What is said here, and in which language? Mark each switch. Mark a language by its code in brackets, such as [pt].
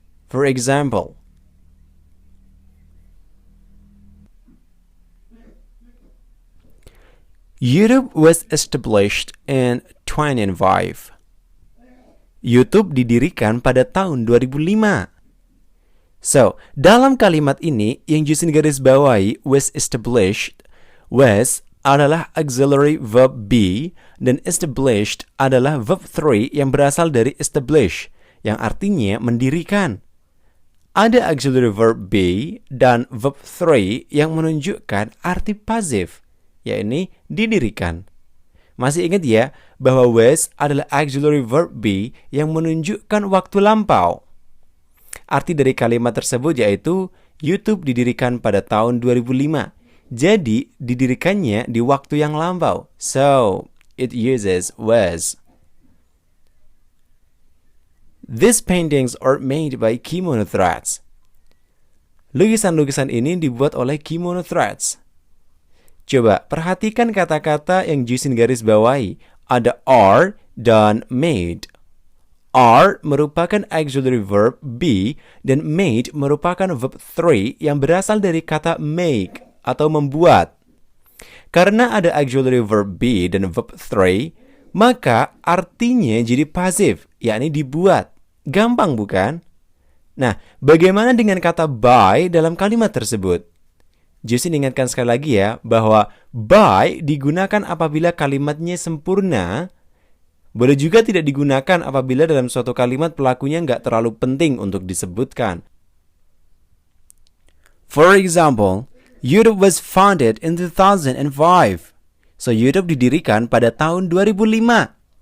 [en] For example, YouTube was established in 2005. [id] YouTube didirikan pada tahun 2005. So, dalam kalimat ini yang Joesin garis bawahi was established, was adalah auxiliary verb be dan established adalah verb 3 yang berasal dari establish yang artinya mendirikan. Ada auxiliary verb be dan verb 3 yang menunjukkan arti pasif, yakni didirikan. Masih ingat ya bahwa was adalah auxiliary verb be yang menunjukkan waktu lampau. Arti dari kalimat tersebut yaitu YouTube didirikan pada tahun 2005. Jadi didirikannya di waktu yang lampau. [en] So, it uses was. These paintings are made by kimono threads. [id] Lukisan-lukisan ini dibuat oleh kimono threads. Coba perhatikan kata-kata yang Joesin garis bawahi. Ada are dan made. Are merupakan auxiliary verb be dan made merupakan verb 3 yang berasal dari kata make atau membuat. Karena ada auxiliary verb be dan verb 3, maka artinya jadi pasif, yakni dibuat. Gampang bukan? Nah, bagaimana dengan kata by dalam kalimat tersebut? Joesin ingatkan sekali lagi ya, bahwa by digunakan apabila kalimatnya sempurna, boleh juga tidak digunakan apabila dalam suatu kalimat pelakunya nggak terlalu penting untuk disebutkan. [en] For example, YouTube was founded in 2005. [id] So, YouTube didirikan pada tahun 2005.